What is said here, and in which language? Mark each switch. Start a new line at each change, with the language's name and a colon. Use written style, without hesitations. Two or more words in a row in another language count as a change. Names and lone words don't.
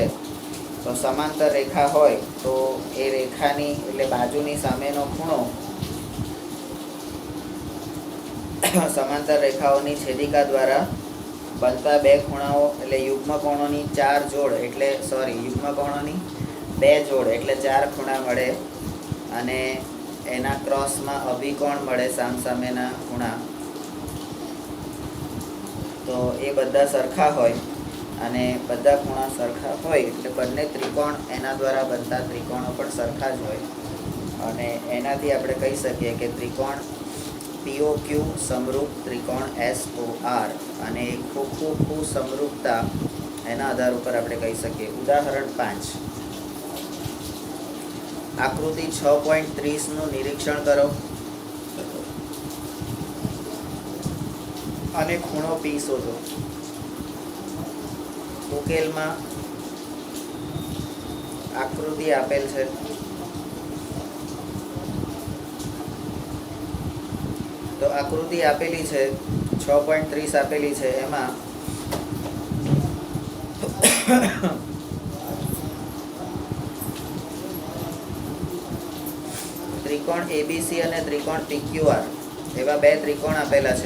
Gujarati: તો સમાંતર રેખા હોય તો એ રેખાની એટલે બાજુની સામેનો ખૂણો સમાંતર રેખાઓની છેદિકા દ્વારા બનતા બે ખૂણાઓ એટલે યુગ્મકોણોની 4 જોડ એટલે યુગ્મકોણોની 2 જોડ એટલે 4 ખૂણા મળે અને એના ક્રૉસમાં અભિકોણ મળે સામસામેના ખૂણા। તો એ બધા સરખા હોય અને બધા ખૂણા સરખા હોય એટલે બંને ત્રિકોણ એના દ્વારા બનતા ત્રિકોણો પણ સરખા જ હોય અને એનાથી આપણે કહી શકીએ કે ત્રિકોણ POQ સમરૂપ ત્રિકોણ SOR અને ખૂબ સમરૂપતા એના આધાર પર આપણે કહી શકીએ। ઉદાહરણ 5 આકૃતિ 6.30 નું નિરીક્ષણ કરો અને ખૂણો P શોધો। ઉકેલમાં આકૃતિ આપેલ છે તો આકૃતિ આપેલી है 6.30 આપેલી है એમા ત્રિકોણ ABC और ત્રિકોણ PQR એવા બે ત્રિકોણ આપેલા है।